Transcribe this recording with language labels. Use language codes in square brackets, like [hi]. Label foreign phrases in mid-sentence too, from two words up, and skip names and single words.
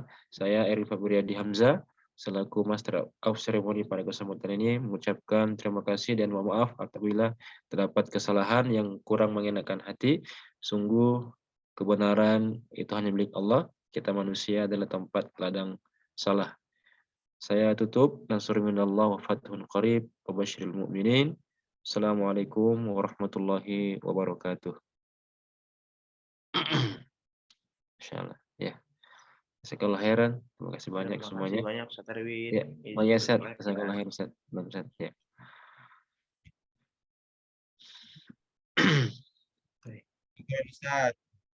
[id] Saya Erwin Fabriadi Hamzah selaku Master of Ceremony pada kesempatan ini mengucapkan terima kasih dan mohon maaf apabila terdapat kesalahan yang kurang mengenakan hati. Sungguh kebenaran itu hanya milik Allah. Kita manusia adalah tempat ladang salah. Saya tutup. [ar] نصر من الله وفتح قريب وبشر المؤمنين. السلام عليكم ورحمة الله وبركاته. [id] Insyaallah. Ya. [ar] جزاك الله خيرا. [id] Terima kasih banyak Terima semuanya. kasih banyak Ustaz Erwin. Ya, Mayasat. [ar] جزاك الله خيرا Ustaz. [id] Ya. Oke, Ustaz.